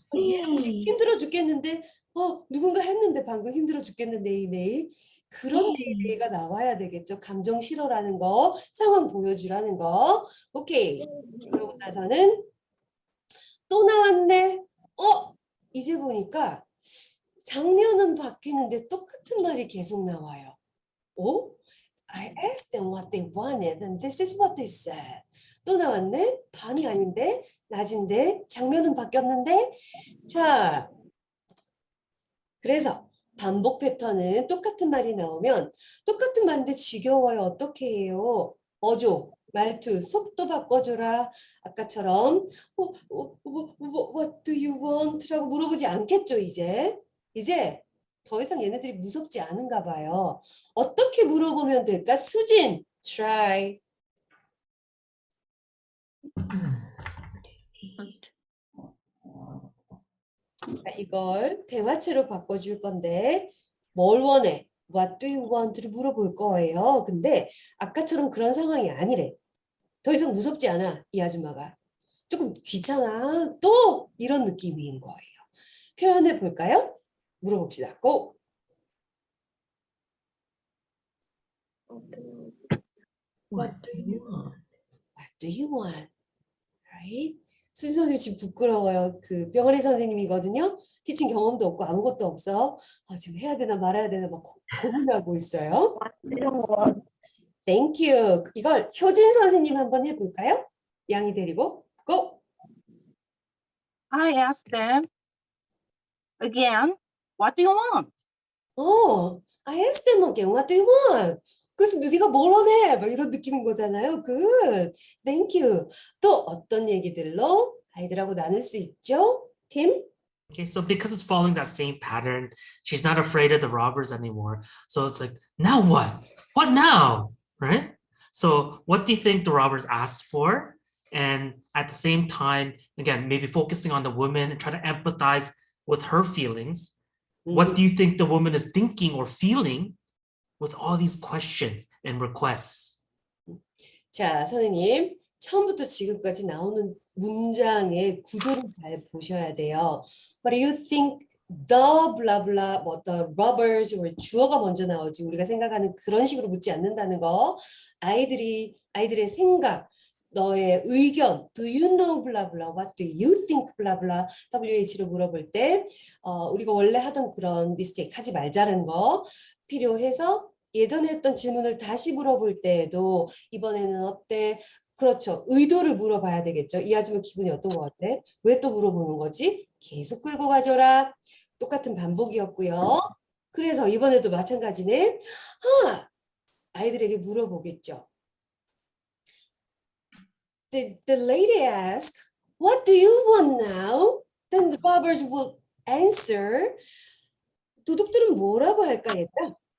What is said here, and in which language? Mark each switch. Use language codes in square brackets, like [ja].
[ko] 얘 지금 힘들어 죽겠는데 누군가 했는데 방금 힘들어 죽겠는데 이 그런 네가 나와야 되겠죠. 감정 실어라는 거, 상황 보여주라는 거. 오케이. 그러고 나서는 또 나왔네. 이제 보니까 장면은 바뀌는데 똑같은 말이 계속 나와요. 오? [en] I asked them what they wanted and this is what they said. [ko] 또 나왔네? 밤이 아닌데? 낮인데? 장면은 바뀌었는데? 자, 그래서 반복 패턴은 똑같은 말이 나오면 똑같은 말인데 지겨워요. 어떻게 해요? 어조, 말투, 속도 바꿔줘라. 아까처럼 [en] What do you want? [ko] 라고 물어보지 않겠죠, 이제. 이제 더 이상 얘네들이 무섭지 않은가 봐요. 어떻게 물어보면 될까? 수진, try. 자, 이걸 대화체로 바꿔줄 건데 뭘 원해? [en] What do you want?를 [ko] 물어볼 거예요. 근데 아까처럼 그런 상황이 아니래. 더 이상 무섭지 않아, 이 아줌마가. 조금 귀찮아, 또 이런 느낌인 거예요. 표현해 볼까요? 물어봅시다. 고! [en] What do you want? Right? [ko] 수진 선생님 지금 부끄러워요. 그 병아리 선생님이거든요. 티칭 경험도 없고 아무것도 없어. 지금 해야 되나 말아야 되나 막 고민하고 있어요. [en] Thank you. [ko] 이걸 효진 선생님 한번 해볼까요? 양이 데리고 고! [en] I asked them again, what do you want? I asked them again, what do you want? [ko] 그래서 네가 뭘 원해? 막 이런 느낌인 거잖아요. [en] Good. Thank you. [ko] 또 어떤 얘기들로 아이들하고 나눌 수 있죠? 팀? [en] Okay, so because it's following that same pattern, she's not afraid of the robbers anymore. So it's like, now what? What now? Right? So what do you think the robbers asked for? And at the same time, again, maybe focusing on the woman and try to empathize with her feelings. What do you think the woman is thinking or feeling with all these questions and requests? [ko] 자, 선생님. 처음부터 지금까지 나오는 문장의 구조를 잘 보셔야 돼요. [en] What do you think the blah blah [ko] 뭐 [en] the robbers [ko] 주어가 먼저 나오지 우리가 생각하는 그런 식으로 묻지 않는다는 거. 아이들의 생각, 너의 의견, [en] do you know blah blah, [ko] what do you think blah blah, WH로 물어볼 때 우리가 원래 하던 그런 mistake 하지 말자는 거 필요해서 예전에 했던 질문을 다시 물어볼 때에도 이번에는 어때? 그렇죠. 의도를 물어봐야 되겠죠. 이 아줌마 기분이 어떤 것 같아? 왜 또 물어보는 거지? 계속 끌고 가줘라. 똑같은 반복이었고요. 그래서 이번에도 마찬가지네. 아이들에게 물어보겠죠. [en] The lady asked, what do you want now? Then the robbers will answer. [ko] 도둑들은 뭐라고 할까 얘들아?